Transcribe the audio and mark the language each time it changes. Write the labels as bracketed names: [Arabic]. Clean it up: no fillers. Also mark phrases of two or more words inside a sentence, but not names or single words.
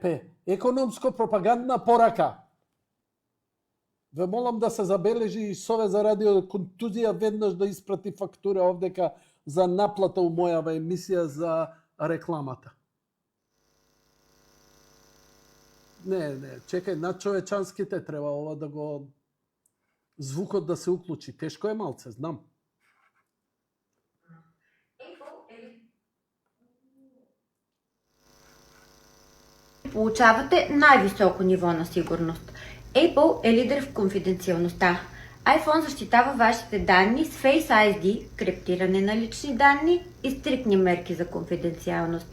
[Macedonian] Економско-пропагандна порака. Ве молам да се забележи и Совет за радиоконтузија веднаш да испрати фактура овдека за наплата у мојава емисија за рекламата. Не, чекај, над човечанските треба ова да го... Звукот да се уклучи. Тешко е малце, знам. [Bulgarian] Получавате най-високо ниво на сигурност. Apple е лидер в конфиденциалността. iPhone защитава вашите данни с Face ID, криптиране на лични данни и стриктни мерки за конфиденциалност.